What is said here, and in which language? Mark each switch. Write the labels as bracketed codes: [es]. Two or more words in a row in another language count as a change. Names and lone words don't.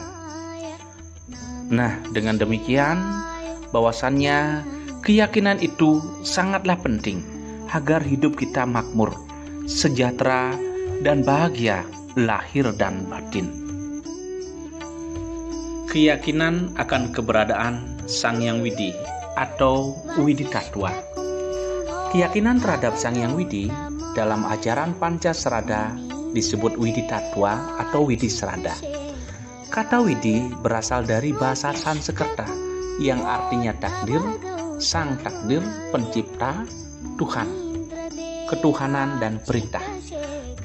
[id] Nah, dengan demikian bahwasannya keyakinan itu sangatlah penting agar hidup kita makmur, sejahtera, dan bahagia lahir dan batin. Keyakinan akan keberadaan Sang Hyang Widi atau Widi Tattwa. Keyakinan terhadap Sang Hyang Widi dalam ajaran Pancasrada disebut Widi Tattwa atau Widi Srada. Kata Widi berasal dari bahasa Sanskerta yang artinya takdir, sang takdir, pencipta, Tuhan, ketuhanan dan perintah.